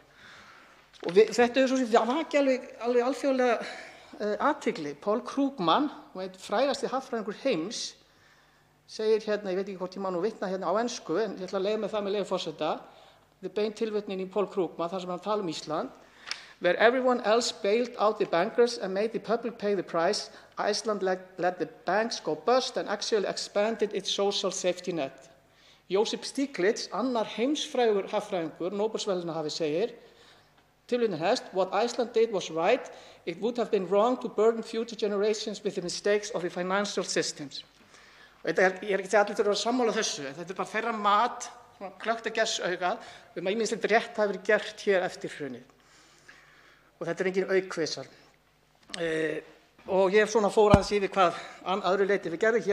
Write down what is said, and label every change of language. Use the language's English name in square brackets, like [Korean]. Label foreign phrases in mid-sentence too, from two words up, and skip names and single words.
[Icelandic] Og þetta er svo sem það vakti alveg alþjóðlega athygli. Paul Krugman, einn frægasti hagfræðingur heims, segir hérna, ég veit ekki hvort ég má nú vitna hérna á ensku, en ég ætla að leyfa með það með leyfi forseta, þetta er bein tilvitnun í Paul Krugman, þar sem hann tala Ísland. [English] Where everyone else bailed out the bankers and made the public pay the price, Iceland let the banks go bust and actually expanded its social safety net. [Icelandic] Joseph Stiglitz, annar heimsfrægur hagfræðingur, Nóbelsverðlaunahafi, segir, tilvitnun hefst, [English] what Iceland did was right, it would have been wrong to burden future generations with the mistakes of the financial systems. [Icelandic] Og ég er ekki að allir þurfa að sammála þessu, þetta er bara þeirra mat, klökkt að gessaugað, að ýmislegt rétt hafi verið gert hér eftir hrunið. Og þetta er engin aukvisar. Og ég fór aðeins yfir hvað öðru leyti við gerðum.